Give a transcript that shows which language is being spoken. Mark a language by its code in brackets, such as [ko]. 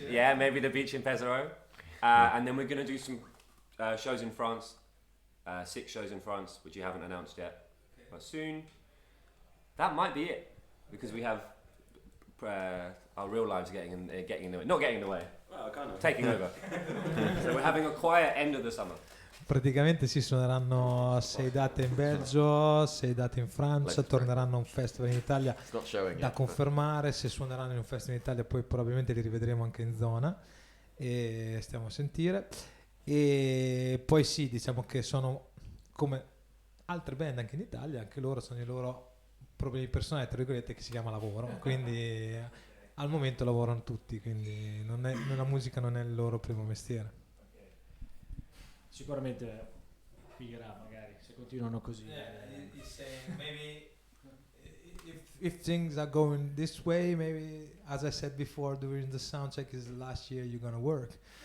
[en] yeah, maybe the beach in Pesaro. And then we're going to do some shows in France, 6 shows in France, which you haven't announced yet, but soon. That might be it, because we have our real lives getting in the way. Not getting in the way, well, kind of. taking over. So we're having a quiet end of the summer. [it] Praticamente si suoneranno 6 date in Belgio, 6 date in Francia, torneranno a un festival in Italia da confermare. Se suoneranno in un festival in Italia poi probabilmente li rivedremo anche in zona e stiamo a sentire. E poi sì, diciamo che sono come altre band anche in Italia, anche loro sono i loro problemi personali, tra virgolette, che si chiama lavoro, quindi al momento lavorano tutti, quindi la musica non è il loro primo mestiere. Sicuramente finirà magari se continuano così. [en] He's saying maybe if things are going this way, maybe as I said before during the sound check, is the last year you're gonna work.